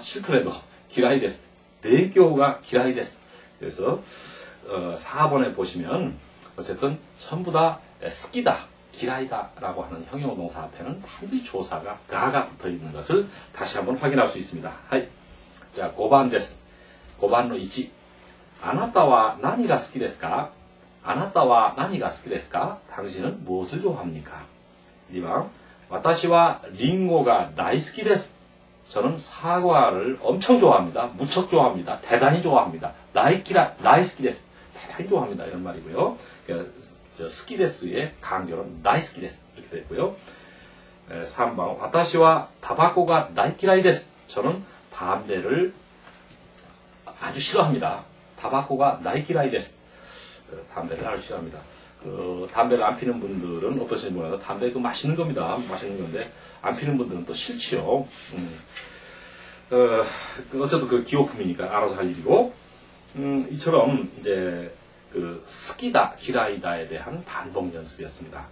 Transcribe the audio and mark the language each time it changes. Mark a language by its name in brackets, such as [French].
[Japanese] 싫더라도, 기라이 데스. 내교가 기라이 데스. [Korean] 그래서, 4번에 보시면, 어쨌든, 전부 다, 스키다, 기라이다, 라고 하는 형용동사 앞에는 반드시 조사가, 가가 붙어 있는 것을 다시 한번 확인할 수 있습니다. 하이. 자, 5번 데스. 5번의 1. [Japanese] あなたは何が好きですか?あなたは何が好きですか? [Korean] 당신은 무엇을 좋아합니까? 2번. [Japanese] 私はリンゴが大好きです. [Korean] 저는 사과를 엄청 좋아합니다. 무척 좋아합니다. 대단히 좋아합니다. [Japanese] 다이스키 데스. [Korean] 대단히 좋아합니다. 이런 말이고요. 스키데스의 강조는 다이스키 데스. 이렇게 됐고요. 3번. [Japanese] 私はタバコが大嫌いです. [Korean] 저는 담배를 아주 싫어합니다. [Japanese] 타바코가 나이키라이 데스. [Korean] 담배를 아주 싫어합니다. 담배를 안 피는 분들은 어떠신지 몰라도 담배 맛있는 겁니다. 맛있는 건데 안 피는 분들은 또 싫지요. 어쨌든 그 기호품이니까 알아서 할 일이고, 이처럼 이제 스키다, 기라이다에 대한 반복 연습이었습니다.